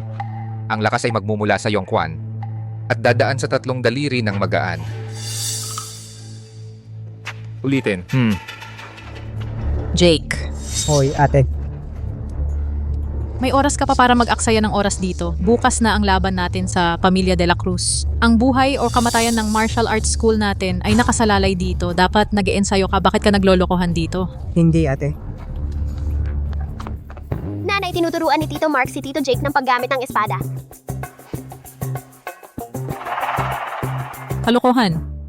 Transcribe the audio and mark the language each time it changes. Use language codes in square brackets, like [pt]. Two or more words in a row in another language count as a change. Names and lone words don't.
[tl] Ang lakas ay magmumula sa Yongquan at dadaan sa 3 daliri ng magaan. Ulitin. Jake, Hoy, ate. may oras ka pa para mag-aksaya ng oras dito. Bukas na ang laban natin sa Pamilya de la Cruz. Ang buhay o kamatayan ng [en] martial arts school [tl] natin ay nakasalalay dito. Dapat nag-e-ensayo ka. Bakit ka naglolokohan dito? Hindi, ate. Nanay, tinuturuan ni Tito Mark si Tito Jake ng paggamit ng espada. Kalokohan.